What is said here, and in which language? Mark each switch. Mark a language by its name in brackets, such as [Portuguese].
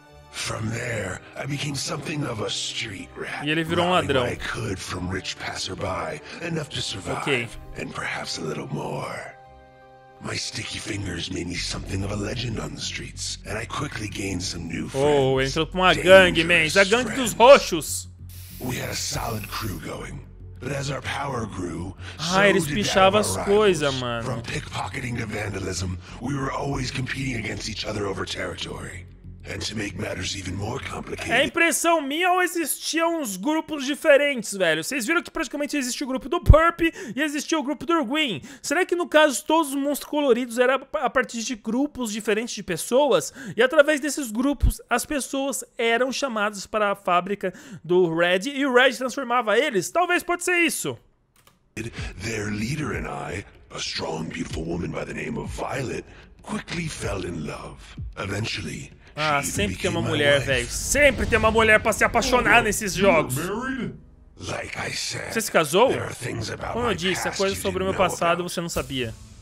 [English] From there, I became something of a street rat. [Portuguese] E ele virou um ladrão. [English] I could from rich passerby, enough to survive, and perhaps a little more. My sticky fingers made me something of a legend on the streets, and I quickly gained some new friends. [Portuguese] Entrou pra uma gangue, mens, a gangue dos roxos. [English] We had a solid crew going. But as our power grew, [Portuguese] eles pichavam as coisas, mano. [English] From pickpocketing to vandalism, we were always competing against each other over territory. And to make matters even more complicated. [Portuguese] É impressão minha ou existiam uns grupos diferentes, velho? Vocês viram que praticamente existia o grupo do Purp e existia o grupo do Green. Será que no caso todos os monstros coloridos eram a partir de grupos diferentes de pessoas? E através desses grupos as pessoas eram chamadas para a fábrica do Red e o Red transformava eles? Talvez pode ser isso. [English] Their leader and I A strong, beautiful woman by the name of Violet quickly fell in love. Eventually, [Portuguese] ah, sempre tem uma mulher, velho. Sempre tem uma mulher pra se apaixonar nesses jogos. Você se casou? Como eu disse, a coisa sobre o meu passado você não sabia.